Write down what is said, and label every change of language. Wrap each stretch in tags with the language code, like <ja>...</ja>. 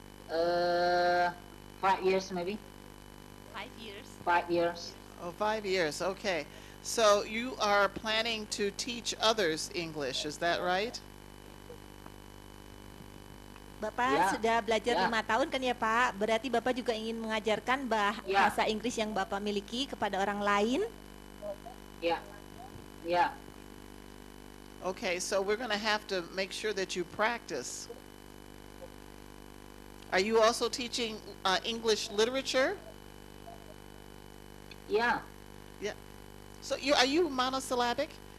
<en>5 years maybe. 5 years. 5 years. Oh, 5 years. Okay. So you are planning to teach others English, is that right?</en> <id>Bapak Ya, sudah belajar ya. 5 tahun kan ya Pak? Berarti Bapak juga ingin mengajarkan Ya. bahasa Inggris yang Bapak miliki kepada orang lain?</id> <en>Yeah. Yeah. Okay, so we're going to have to make sure that you practice. Are you also teaching English literature? Yeah. Yeah. So are you monosyllabic?</en>